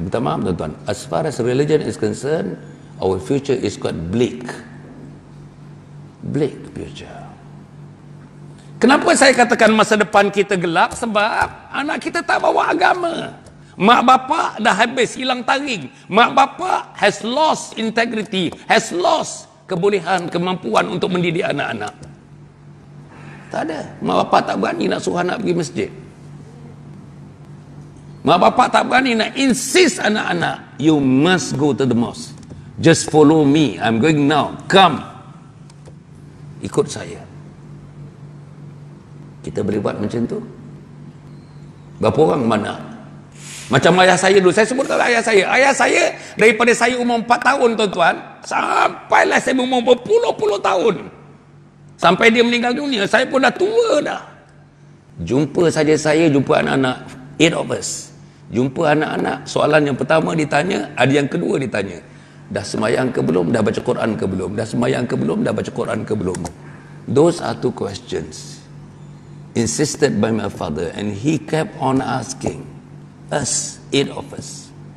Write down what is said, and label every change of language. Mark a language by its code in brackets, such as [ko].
[ms] Minta maaf tuan-tuan, [en] as far as religion is concerned, our future is quite bleak. Bleak future. [ms] Kenapa saya katakan masa depan kita gelap? Sebab anak kita tak bawa agama. Mak bapak dah habis hilang taring. Mak bapak [en] has lost integrity, has lost [ms] kebolehan, kemampuan untuk mendidik anak-anak. Tak ada. Mak bapak tak berani nak suruh anak pergi masjid. Mak bapak tak berani nak insist anak-anak, [en] you must go to the mosque. Just follow me. I'm going now. Come. [ms] Ikut saya. Kita boleh buat macam tu? Berapa orang mana? Macam ayah saya dulu. Saya sebutkan ayah saya. Ayah saya daripada saya umur 4 tahun, tuan-tuan, sampailah saya umur berpuluh-puluh tahun. Sampai dia meninggal dunia, saya pun dah tua dah. Jumpa saja saya, jumpa anak-anak, [en] 8 of us. [ms] Jumpa anak-anak, soalan yang pertama ditanya, ada yang kedua ditanya, dah semayang ke belum? Dah baca Quran ke belum? Dah semayang ke belum? Dah baca Quran ke belum? [en] Those are 2 questions insisted by my father, and he kept on asking us, 8 of us.